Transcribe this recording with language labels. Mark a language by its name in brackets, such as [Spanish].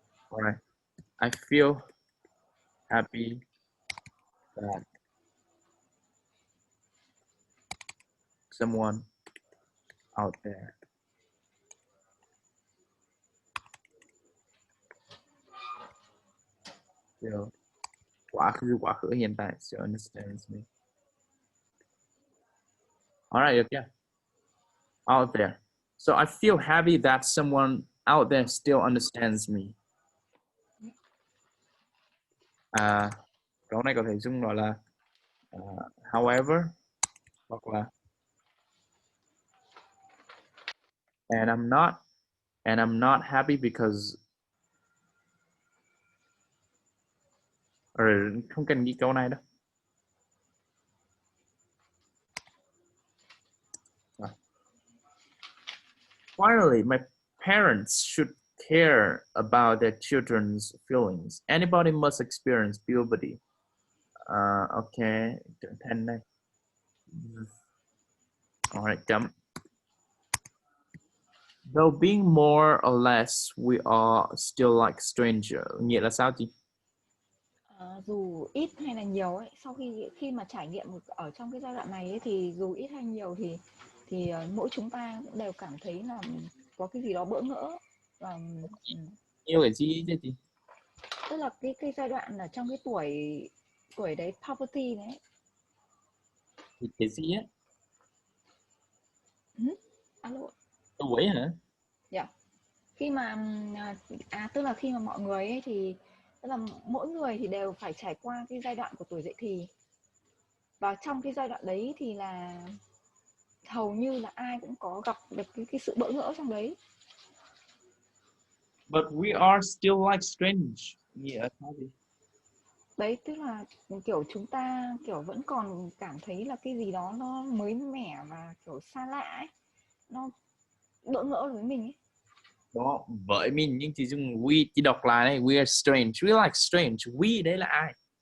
[English] Alright, I feel happy that someone out there still [Vietnamese] quá khứ hiện tại [English] still understands me. [Vietnamese] Alright, được chưa? Out there. [English] So I feel happy that someone out there still understands me. [Vietnamese] Câu này có thể dùng gọi là however, hoặc là [English] and I'm not happy because [Vietnamese] không cần ghi câu này đâu. [English] Finally, my parents should care about their children's feelings. Anybody must experience puberty. Okay, [Vietnamese] trưởng thành đây. Alright, chấm. [English] Though being more or less, we are still like stranger. [Vietnamese] Nghĩa là sao chị? Dù ít hay là nhiều ấy, sau khi mà trải nghiệm ở trong cái giai đoạn này ấy, thì dù ít hay nhiều thì mỗi chúng ta cũng đều cảm thấy là có cái gì đó bỡ ngỡ và Yêu cái gì chứ chị? tức là cái giai đoạn ở trong cái tuổi đấy, puberty đấy. Thì cái gì á? Alo. Tuổi hả? Dạ. Khi mà tức là khi mà mọi người ấy thì tức là mỗi người thì đều phải trải qua cái giai đoạn của tuổi dậy thì, và trong cái giai đoạn đấy thì là hầu như là ai cũng có gặp được cái sự bỡ ngỡ trong đấy. [English] But we are still like strange. Yeah, [Vietnamese] Đấy, tức là kiểu chúng ta kiểu vẫn còn cảm thấy là cái gì đó nó mới mẻ và kiểu xa lạ ấy, nó bỡ ngỡ với mình ấy. Đó, với mình nhưng chị dùng we, chị đọc lại này, [English] we are strange, we like strange, [Vietnamese] we đấy là ai?